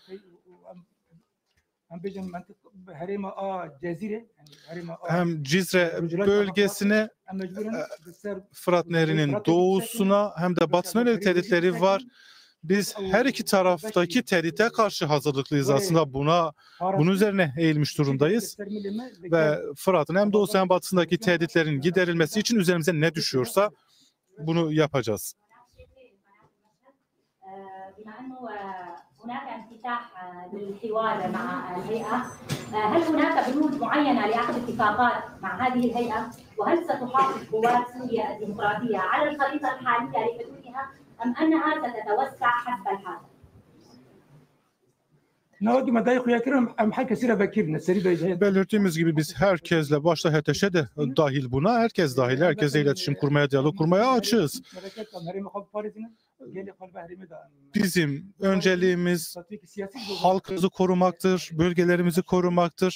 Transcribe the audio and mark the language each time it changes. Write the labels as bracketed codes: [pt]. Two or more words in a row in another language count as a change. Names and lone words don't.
[tr] Hem Cizre bölgesine, Fırat Nehri'nin doğusuna hem de batısına yönelik tehditleri var. Biz her iki taraftaki tehdite karşı hazırlıklıyız aslında. Bunun üzerine eğilmiş durumdayız. Ve Fırat'ın hem doğusu hem batısındaki tehditlerin giderilmesi için üzerimize ne düşüyorsa bunu yapacağız. [ar] هناك انفتاح للحوار مع الهيئة، هل هناك بنود معينة لعقد اتفاقات مع هذه الهيئة؟ وهل ستحافظ قوات سوريا الديمقراطية على الخريطة الحالية لحدودها أم أنها ستتوسع حسب الحال؟ [tr] Belirttiğimiz gibi biz herkesle, başta HTŞ de dahil buna, herkesle iletişim kurmaya, diyalog kurmaya açığız. Bizim önceliğimiz halkımızı korumaktır, bölgelerimizi korumaktır.